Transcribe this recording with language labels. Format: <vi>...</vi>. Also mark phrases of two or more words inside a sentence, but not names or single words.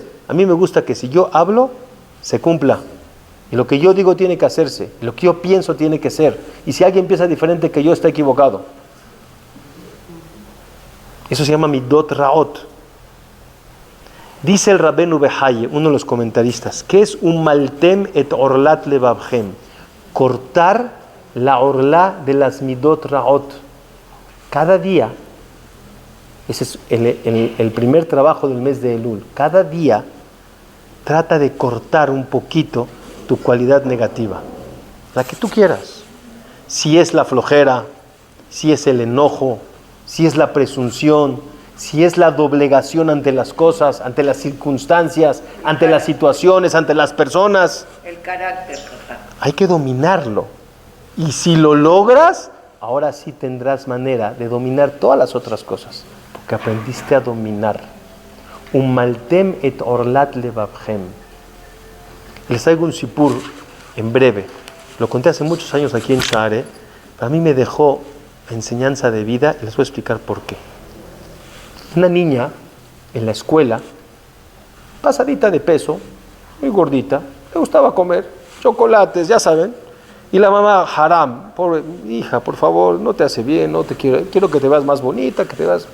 <es>A mí me gusta que si yo hablo, se cumpla. Y lo que yo digo tiene que hacerse. Lo que yo pienso tiene que ser. Y si alguien piensa diferente que yo, está equivocado. Eso se llama</es> <he>מידות רעות.</he> <es>Dice el Rabenu Behaye, uno de los comentaristas, que es</es> <he>ומלתם את ערלת לבבכם,</he> <es>cortar la orla de las</es> <he>מידות רעות.</he> <es>Cada día, ese es el primer trabajo del mes de Elul, cada día trata de cortar un poquito tu cualidad negativa, la que tú quieras. Si es la flojera, si es el enojo, si es la presunción, si es la doblegación ante las cosas, ante las circunstancias, ante las situaciones, ante las personas. El carácter. Hay que dominarlo. Y si lo logras, ahora sí tendrás manera de dominar todas las otras cosas, porque aprendiste a dominar.</es> <he>ומלתם את ערלת לבבכם.</he> <es>Les traigo un sipur en breve. Lo conté hace muchos años aquí en Share. A mí me dejó enseñanza de vida y les voy a explicar por qué. Una niña en la escuela, pasadita de peso, muy gordita, le gustaba comer chocolates, ya saben, y la mamá, haram, pobre hija, por favor, no te hace bien, no te quiero que te veas más bonita, que te veas...</es>